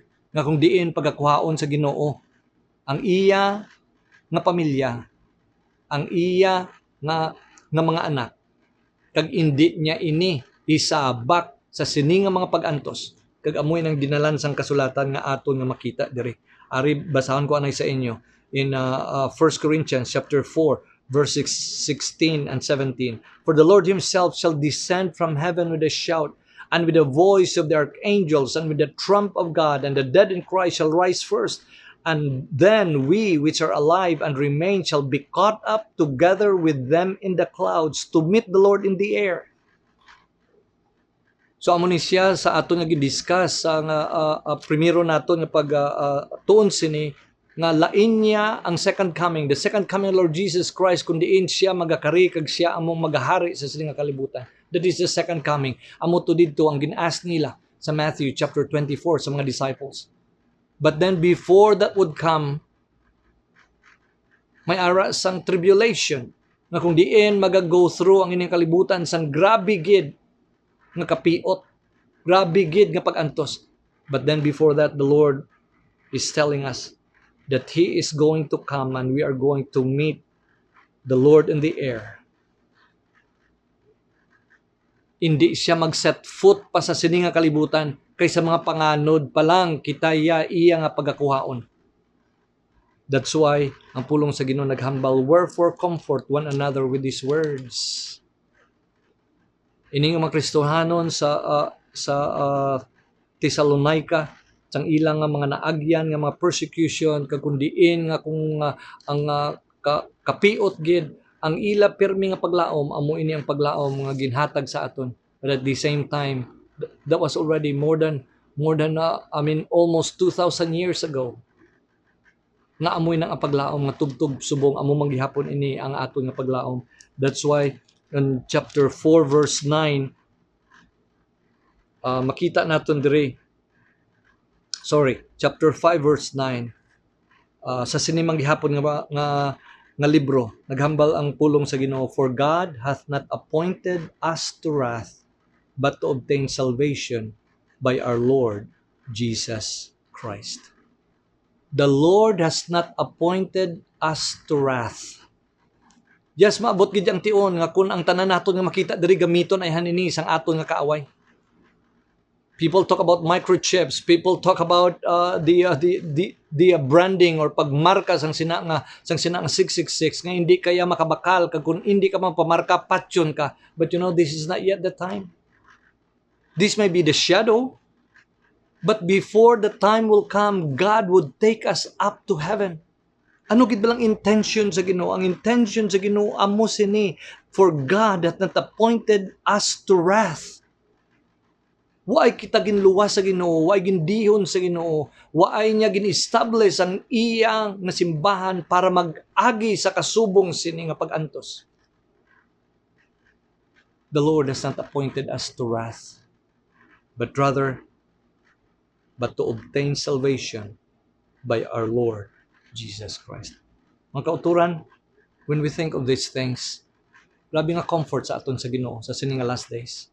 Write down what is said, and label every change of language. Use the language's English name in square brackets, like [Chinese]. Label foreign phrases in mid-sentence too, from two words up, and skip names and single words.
[Hiligaynon] Nga kung diin pagakuhaon sa Ginoo, ang iya nga pamilya, ang iya nga mga anak, kag indi niya ini isabak sa sini nga mga pag-antos, kag amoy nang dinalan sang kasulatan nga aton nga makita diri. Ari basahon ko anay sa inyo [English] in 1 Corinthians chapter 4 verses 16 and 17. For the Lord Himself shall descend from heaven with a shout, and with the voice of the archangels, and with the trump of God, and the dead in Christ shall rise first. And then we which are alive and remain shall be caught up together with them in the clouds to meet the Lord in the air. [Hiligaynon] So amo ni siya sa aton nga gidiscuss sa primero naton nga pag tuon sini nga lain niya ang [English] second coming, the second coming of Lord Jesus Christ, [Hiligaynon] kun diin siya magakari kag siya among magahari sa sining nga kalibutan. [English] That is the second coming. [Hiligaynon] Amo to didto ang gin-ask nila sa Matthew chapter 24 sa mga disciples. [English] But then before that would come, [Hiligaynon] may ara sang tribulation, nga kung diin mag-go through ang ining kalibutan sang grabe gid nga kapiot, grabe gid nga pag-antos. [English] But then before that, the Lord is telling us that He is going to come and we are going to meet the Lord in the air. [Hiligaynon] Hindi siya mag- [English] set foot [Hiligaynon] pa sa sini nga kalibutan, kaysa mga panganod pa lang kita iya nga pagakuhaon. [English] That's why [Hiligaynon] ang pulong sa Ginoo naghambal, [English] wherefore comfort one another with these words. [Hiligaynon] Ini nga mga Kristohanon sa Thessalonica, sang ilang nga mga naagyan nga mga persecution kag kundiin nga kung ang kapiot gid ang ila pirmi nga paglaom, amo ini ang paglaom nga ginhatag sa aton. [English] But at the same time, that was already more than almost 2,000 years ago. [Hiligaynon] Nga amoy nang ang paglaom nga tubtub subong amo manggihapon ini ang aton nga paglaom. [English] That's why in chapter 4 verse 9 [Hiligaynon] makita naton diri. [English] Chapter 5 verse 9. [Hiligaynon] Sa sinimang gihapon nga libro, naghambal ang pulong sa Ginoo, [English] for God hath not appointed us to wrath, but to obtain salvation by our Lord Jesus Christ. The Lord has not appointed us to wrath. Yes, [Hiligaynon] maabot gid ang tion nga kun ang tanan naton nga makita diri gamiton ay hanini sang aton nga kaaway. [English] People talk about microchips. People talk about the branding [Hiligaynon] or pagmarka sang sina nga 666 nga hindi kaya makabakal kag kun hindi ka man pamarka patyon ka. [English] But you know, this is not yet the time. This may be the shadow, but before the time will come, God would take us up to heaven. [Hiligaynon] Ano gid balang intention sa Ginoo? Ang intention sa Ginoo amo sini, [English] for God hath not appointed us to wrath. [Hiligaynon] Waay kita ginluwas sa Ginoo, waay gindihon sa Ginoo, waay niya gin-establish ang iyang nga simbahan para mag-agi sa kasubong sini nga pag-antos. [English] The Lord has not appointed us to wrath, but to obtain salvation by our Lord Jesus Christ. [Hiligaynon] Mga kauturan, [English] when we think of these things, [Hiligaynon] grabe nga comfort sa aton sa Ginoo sa sini nga [English] last days.